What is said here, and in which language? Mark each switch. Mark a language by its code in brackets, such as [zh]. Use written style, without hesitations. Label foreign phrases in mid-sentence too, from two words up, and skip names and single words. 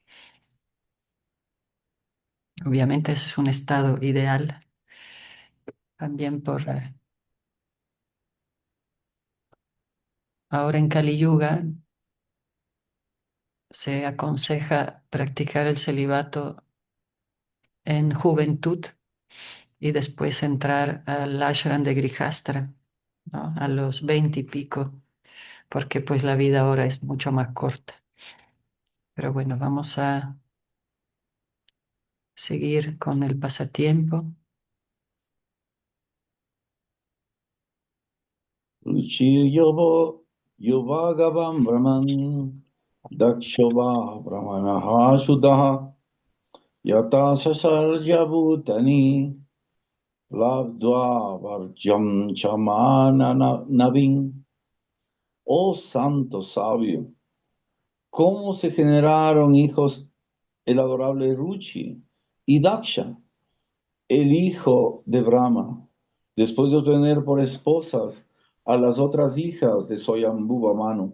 [es] Obviamente ese es un estado ideal, también por ahora en Kali Yuga se aconseja practicar el celibato en juventud y después entrar al ashram de Grihastra, ¿no? A los 20 y pico, porque pues la vida ahora es mucho más corta. Pero bueno, vamos a seguir con el pasatiempo. [sa] Ruchir Yovagavam Brahman Dakshova Brahmanaha Shuddha Yata Sasarja Bhutani Labdva Varjam Chamana Navin. [es] Oh santo sabio, ¿cómo se generaron hijos el adorable Ruchi y Daksha, el hijo de Brahma, después de obtener por esposas a las otras hijas de Swayambhuva Manu?